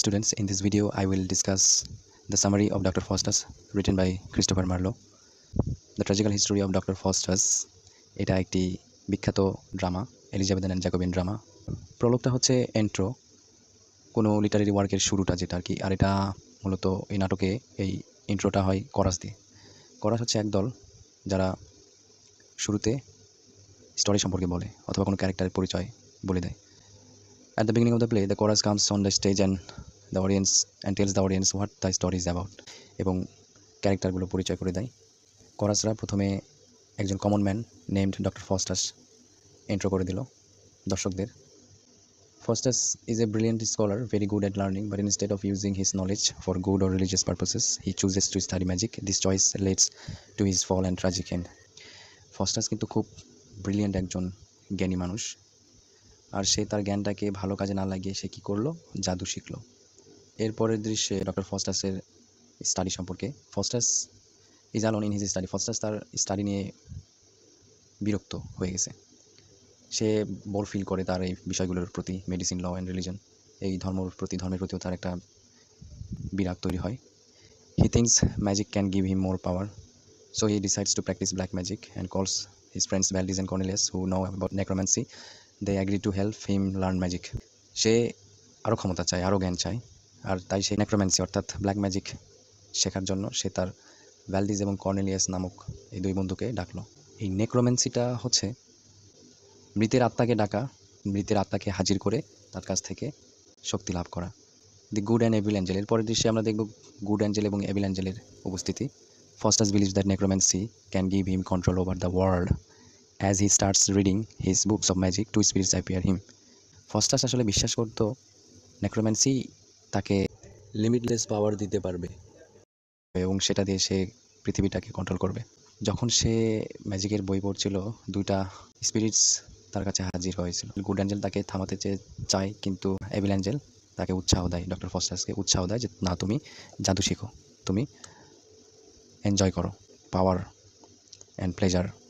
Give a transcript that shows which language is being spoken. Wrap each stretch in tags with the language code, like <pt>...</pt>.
<en>students, in this video I will discuss the summary of Dr. Faustus written by Christopher Marlowe. The Tragical History of Dr.</en> <bn>Faustus এটা একটি বিখ্যাত drama, Elizabeth and Jacobin drama. প্রলোগটা হচ্ছে এন্ট্রো, কোনো literary ওয়ার্কের শুরুটা যেটা আর কি। আর এটা মূলত এই নাটকে এই ইন্ট্রোটা হয় করাস দিয়ে। করাস হচ্ছে একদল যারা শুরুতে স্টোরি সম্পর্কে বলে অথবা কোনো ক্যারেক্টারের পরিচয় বলে দেয়।</bn> <en>At the beginning of the play, the chorus comes on the stage and the audience and tells the audience what the story is about.</en> <bn>এবং ক্যারেক্টারগুলো পরিচয় করে দেয়। করাসরা প্রথমে একজন common man named doctor Faustus intro করে দিল দর্শকদের।</bn> <en>Faustus is a brilliant scholar, very good at learning, but instead of using his knowledge for good or religious purposes, he chooses to study magic. This choice leads to his fall and tragic end.</en> <bn>Faustus কিন্তু খুব brilliant একজন জ্ঞানী মানুষ, আর সে তার জ্ঞানটাকে ভালো কাজে না লাগিয়ে সে কী করলো, জাদু শিখলো। এরপরের দৃশ্যে ডক্টর ফস্টাসের স্টাডি সম্পর্কে।</bn> <en>Faustus is alone in his study.</en> <bn>Faustus তার স্টাডি নিয়ে বিরক্ত হয়ে গেছে। সে বোর ফিল করে তার এই বিষয়গুলোর প্রতি, মেডিসিন, ল অ্যান্ড রিলিজন, এই ধর্মের প্রতিও তার একটা বিরাগ তৈরি হয়।</bn> <en>He thinks magic can give him more power, so he decides to practise black magic and calls his friends Valdes and Cornelius who know about necromancy. They agree to help him learn magic.</en> <bn>সে আরও ক্ষমতা চায়, আরও জ্ঞান চায়, আর তাই সে নেক্রোম্যান্সি অর্থাৎ ব্ল্যাক ম্যাজিক শেখার জন্য সে তার ভ্যালডিস এবং কর্নেলিয়াস নামক এই দুই বন্ধুকে ডাকলো। এই নেক্রোম্যান্সিটা হচ্ছে মৃতের আত্মাকে ডাকা, মৃতের আত্মাকে হাজির করে তার কাছ থেকে শক্তি লাভ করা।</bn> <en>The good and evil angel.</en> <bn>এর পরের দৃশ্যে আমরা দেখব গুড অ্যাঞ্জেল এবং এভিল অ্যাঞ্জেলের উপস্থিতি।</bn> <en>Faustus believes that necromancy can give him control over the world. As he starts reading his books of magic, two spirits appear him.</en> <bn>Faustus আসলে বিশ্বাস করত নেক্রোম্যান্সি তাকে লিমিটলেস পাওয়ার দিতে পারবে এবং সেটা দিয়ে সে পৃথিবীটাকে কন্ট্রোল করবে। যখন সে ম্যাজিকের বই পড়ছিল, দুইটা স্পিরিটস তার কাছে হাজির হয়েছিল। গুড অ্যাঞ্জেল তাকে থামাতে চায়, কিন্তু এভিল অ্যাঞ্জেল তাকে উৎসাহ দেয়, ডক্টর ফস্টাসকে উৎসাহ দেয় যে না, তুমি জাদু শিখো, তুমি এনজয় করো পাওয়ার অ্যান্ড প্লেজার।</bn>